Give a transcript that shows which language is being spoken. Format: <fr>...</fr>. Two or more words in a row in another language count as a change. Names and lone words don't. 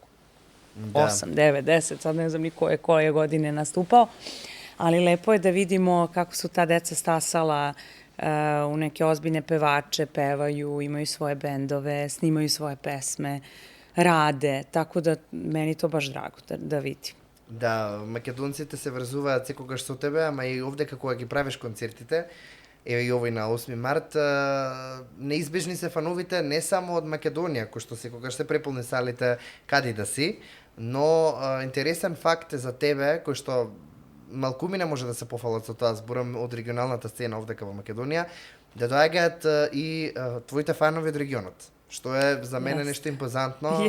<sr>8, 9, 10, sad ne znam ni koje godine nastupao, ali lepo je da vidimo kako su ta deca stasala u neke ozbiljne pevače, pevaju, imaju svoje bendove, snimaju svoje pesme, rade, tako da meni to baš drago da vidim.</sr> <mk>Да, македонците се врзуваат секогаш со тебе, ама и овде како ги правиш концертите, еве и овој на 8 март, неизбежни се фановите не само од Македонија, кој што секогаш се преполни салите каде да си, но интересен факт е за тебе, кој што малкумина може да се пофалат со тоа, зборам од регионалната сцена овде во Македонија, да доаѓаат и твоите фанови од регионот, што е за мене нешто импозантно.</mk>